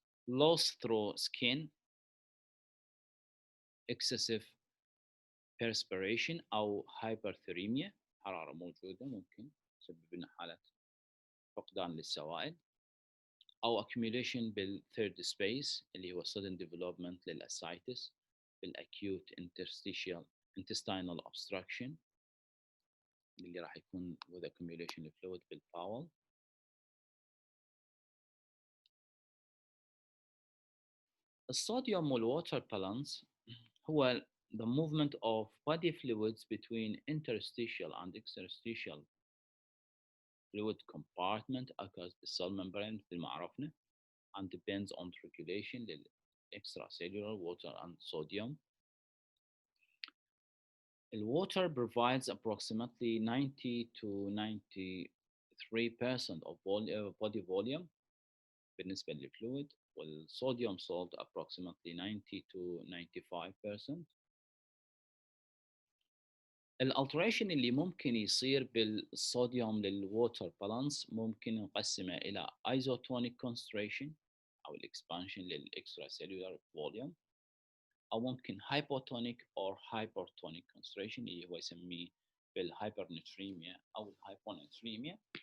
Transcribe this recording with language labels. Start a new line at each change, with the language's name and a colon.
English: loss through skin،
Arabic: excessive perspiration أو hyperthermia، حرارة موجودة ممكن تسبب لنا حالة فقدان للسوائل، أو accumulation بالثيرد سبيس اللي هو sudden development للأسايتس، بالacute intestinal obstruction اللي راح يكون
English: with accumulation of fluid
Arabic: بالباول.
English: الصوديوم والwater balance هو the movement of body fluids between interstitial and extrastitial fluid compartment occurs the cell membrane
Arabic: مثل ما عرفنا
English: and depends on the regulation للextracellular water and sodium. The water provides approximately 90 to 93% of body volume
Arabic: بالنسبة للفلويد،
English: والصوديوم salt approximately 90 to 95%.
Arabic: الالتريشن اللي ممكن يصير بالصوديوم للووتر بالانس ممكن نقسمه الى isotonic concentration او الاكسبانشن للاكسترا سيلولار فوليوم، او ممكن hypotonic or hypertonic concentration اللي هو يسميه بالهايبرنتريميا او الهايبونتريميا.